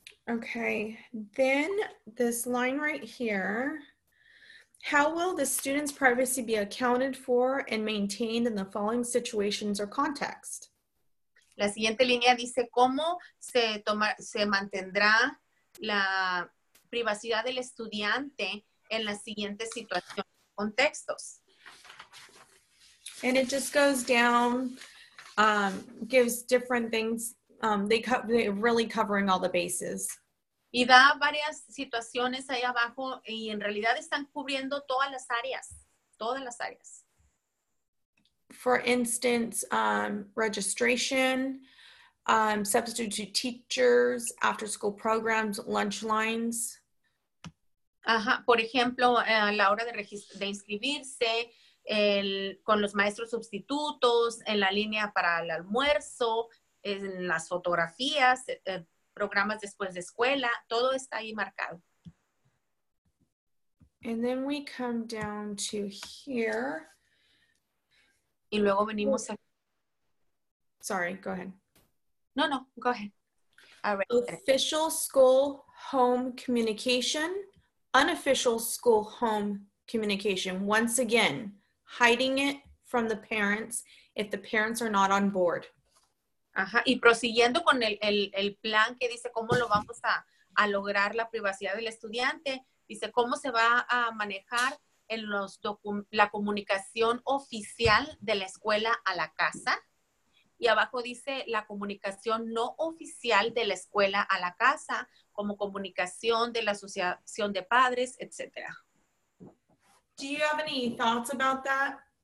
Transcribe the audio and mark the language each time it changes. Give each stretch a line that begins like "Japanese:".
English: Okay, then this line right here, how will the student's privacy be accounted for and maintained in the following situations or context?
Spanish: La siguiente línea dice cómo se mantendrá la privacidad del estudiante en las siguientes situaciones y contextos.
English: And it just goes down, gives different things. They're really covering all the bases.
Spanish: Y da varias situaciones ahí abajo y en realidad están cubriendo todas las áreas.
English: For instance, registration, substitute teachers, after school programs, lunch lines.
Spanish: Ajá, por ejemplo, a la hora de inscribirse, con los maestros sustitutos, en la línea para el almuerzo, en las fotografías, programas después de escuela, todo está ahí marcado.
English: And then we come down to here.
Spanish: Y luego venimos a...
English: Sorry, go ahead. No, go ahead. Official school home communication, unofficial school home communication. Once again, hiding it from the parents if the parents are not on board.
Spanish: Ajá, y prosiguiendo con el plan que dice cómo lo vamos a lograr la privacidad del estudiante, dice cómo se va a manejar en la comunicación oficial de la escuela a la casa. Y abajo dice la comunicación no oficial de la escuela a la casa, como comunicación de la asociación de padres, etc.
English: Do you have any thoughts about that?